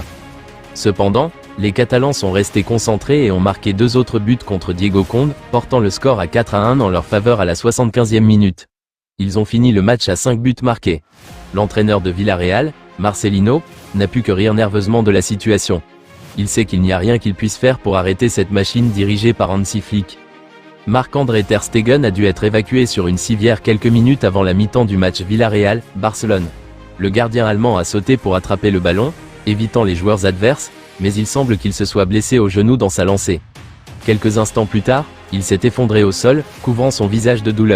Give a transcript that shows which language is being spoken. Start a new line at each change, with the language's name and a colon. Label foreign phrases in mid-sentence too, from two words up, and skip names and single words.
French: Cependant, les Catalans sont restés concentrés et ont marqué 2 autres buts contre Diego Conde, portant le score à 4-1 en leur faveur à la 75e minute. Ils ont fini le match à 5 buts marqués. L'entraîneur de Villarreal, Marcelino, n'a pu que rire nerveusement de la situation. Il sait qu'il n'y a rien qu'il puisse faire pour arrêter cette machine dirigée par Hansi Flick. Marc-André ter Stegen a dû être évacué sur une civière quelques minutes avant la mi-temps du match Villarreal-Barcelone. Le gardien allemand a sauté pour attraper le ballon, évitant les joueurs adverses, mais il semble qu'il se soit blessé au genou dans sa lancée. Quelques instants plus tard, il s'est effondré au sol, couvrant son visage de douleur.